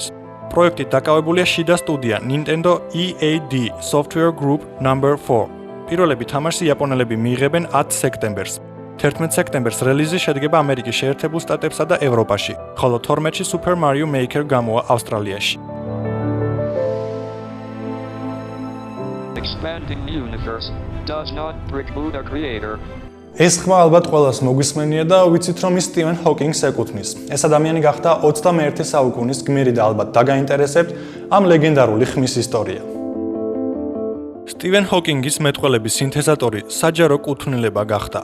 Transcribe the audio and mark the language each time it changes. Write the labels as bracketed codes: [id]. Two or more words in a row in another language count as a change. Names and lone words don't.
[ka] პროექტით დაკავებულია შიდა სტუდია Nintendo EAD Software Group No. 4. პირველები თამაშს იაპონელები მიიღებენ 10 სექტემბერს. 11 სექტემბერს რელიზი შედგება ამერიკის შეერთებულ შტატებსა და ევროპაში, ხოლო 12-ში Super Mario Maker გამოვა ავსტრალიაში. [en] Expanding the universe does not preclude a creator. [ka] ეს ხმა ალბათ ყველას მოგვისმენია და ვიცით რომ ის სტივენ ჰოკინგს ეკუთვნის. ეს ადამიანი გახდა 21 საუკუნის გმირი და ალბათ დაგაინტერესებთ ამ ლეგენდარული ხმის ისტორია. სტივენ ჰოკინგის მეტყველების სინთეზატორი საჯარო კუთვნილება გახდა.